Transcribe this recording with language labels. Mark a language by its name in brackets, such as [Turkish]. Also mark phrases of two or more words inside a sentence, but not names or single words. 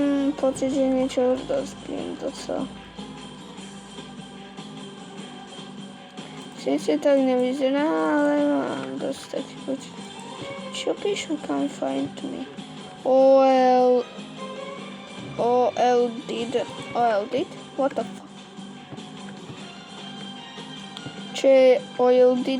[Slovak] mám pocit, že niečo rozbijem docela. Sice tak nevyzerá, ale mám dosť taký pocit. Čo píšu? [English] Can't find me. OL did? What the fuck? [Slovak] Čo je OL did?